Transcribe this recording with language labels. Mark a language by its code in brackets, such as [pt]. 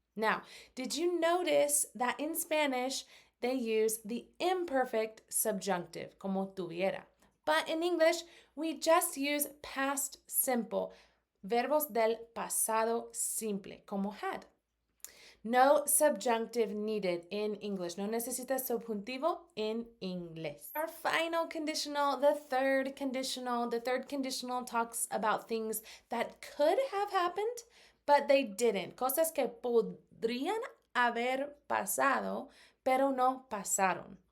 [en] Now, did you notice that in Spanish, they use the imperfect subjunctive, [es] como tuviera? [en] But in English, we just use past simple, [es] verbos del pasado simple, como [en] had. No subjunctive needed in English. [es] No necesitas subjuntivo [en] in [es] Inglés. [en] Our final conditional, the third conditional. The third conditional talks about things that could have happened, but they didn't. [es] Cosas que podrían haber pasado, pero no pasaron.